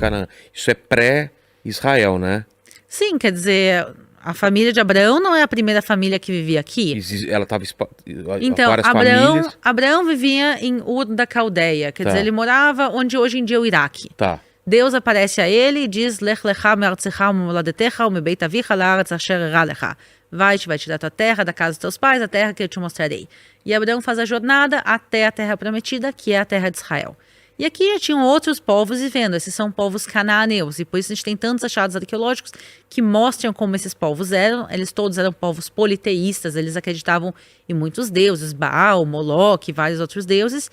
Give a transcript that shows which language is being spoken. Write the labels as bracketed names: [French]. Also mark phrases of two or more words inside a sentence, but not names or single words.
[Portuguese] Canaã. Isso é pré-Israel, né? Sim, quer dizer, a família de Abraão não é a primeira família que vivia aqui. Ela estava Então, várias famílias. Abraão vivia em Ur da Caldeia, quer dizer, Tá, ele morava onde hoje em dia é o Iraque. tá. Deus aparece a ele e diz, [Hebrew] לך לך מארצך ומולדתך ומבית אביך לארץ אשר אראה לך. [Portuguese] Vai tirar tua terra da casa dos teus pais, a terra que eu te mostrarei. E Abraão faz a jornada até a terra prometida, que é a terra de Israel. E aqui já tinham outros povos vivendo, esses são povos cananeus, e por isso a gente tem tantos achados arqueológicos que mostram como esses povos eram. Eles todos eram povos politeístas, eles acreditavam em muitos deuses, Baal, Moloque, vários outros deuses.